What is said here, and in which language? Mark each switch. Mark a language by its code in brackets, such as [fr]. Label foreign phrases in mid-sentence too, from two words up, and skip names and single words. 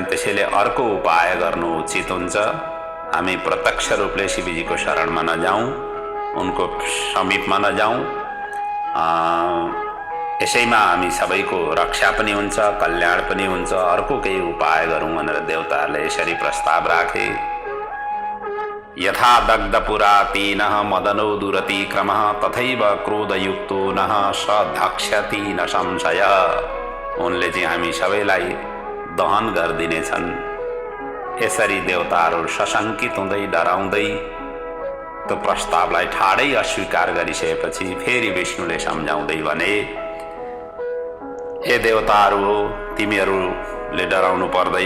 [ne] त्यसैले अर्को उपाय गर्नु उचित हुन्छ। हामी प्रत्यक्ष रूपले शिवजीको शरणमा नजाउँ, उनको समीपमा नजाउँ। यसैमा हामी सबैको रक्षा पनि हुन्छ, कल्याण पनि हुन्छ। अर्को केही उपाय गरौँ भनेर देवताहरूले यसरी प्रस्ताव राखे। [sa] यथा दग्धपुरा तीनः मदनो दुरतिक्रमः तथैव क्रोधयुक्तो नः सधक्ष्यति न संशय। [ne] उनले चाहिँ हामी सबैलाई दहन गरिदिनेछन्। यसरी देवताहरू सशङ्कित हुँदै डराउँदै त्यो प्रस्तावलाई ठाडै अस्वीकार गरिसकेपछि फेरि विष्णुले सम्झाउँदै भने, हे देवताहरू हो, तिमीहरूले डराउनु पर्दैन।